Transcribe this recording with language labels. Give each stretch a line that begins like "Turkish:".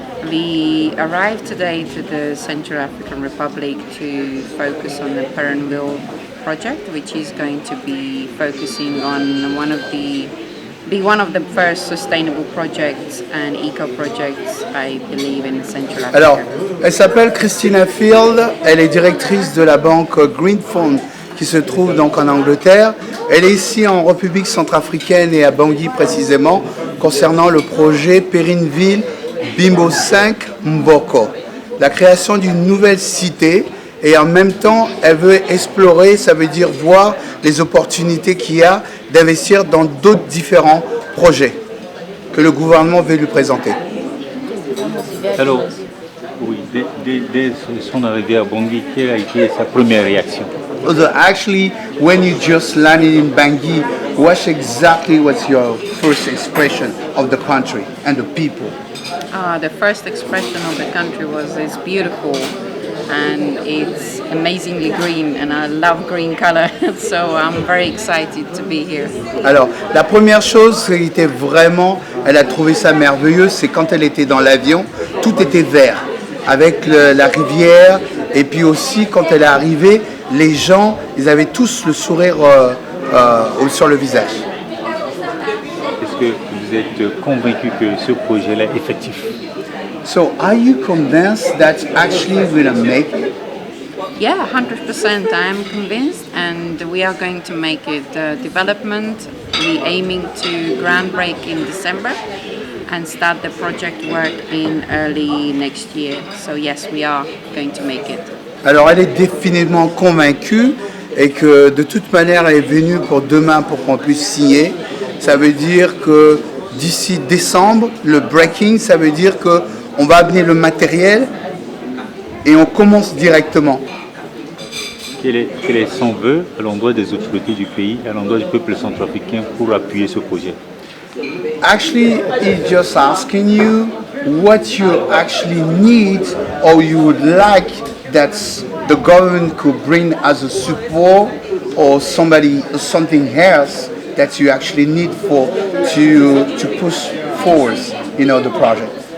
English: We arrived today to the Central African Republic to focus on the Perenville project, which is going to be focusing on one of the first sustainable projects and eco-projects, I believe, in Central Africa.
French: Alors, elle s'appelle Christina Field, elle est directrice de la banque Green Fund qui se trouve donc en Angleterre. Elle est ici en République centrafricaine et à Bangui précisément, concernant le projet Perenville Bimbo 5 Mboko, la création d'une nouvelle cité, et en même temps elle veut explorer, ça veut dire voir les opportunités qu'il y a d'investir dans d'autres différents projets que le gouvernement veut lui présenter. Alors, oui, dès son arrivée à Bangui, quelle a été sa première réaction?
English: So actually, when you just landed in Bangui, what's your first expression of the country and the people? The first expression of the country was it's beautiful and it's amazingly green, and I love green color, so I'm very excited to be here.
French: Alors, la première chose qui était vraiment, elle a trouvé ça merveilleux, c'est quand elle était dans l'avion, tout était vert, avec la rivière, et puis aussi quand elle est arrivée, les gens, ils avaient tous le sourire sur le visage. Est-ce que vous êtes convaincu que ce projet-là est effectif?
English: So, are you convinced that actually we're going to make it? Yeah, 100%. I'm convinced, and we are going to make it development. We're aiming to groundbreak in December and start the project work in early next year. So yes, we are going to make it.
French: Alors, elle est définitivement convaincue et que de toute manière, elle est venue pour demain pour qu'on puisse signer. Ça veut dire que d'ici décembre, le breaking, ça veut dire qu'on va amener le matériel et on commence directement. Quel est son vœu à l'endroit des autorités du pays, à l'endroit du peuple centrafricain pour appuyer ce projet?
English: Actually, he's just asking you what you actually need or you would like that the government could bring as a support, or something else that you actually need to push forward, the project.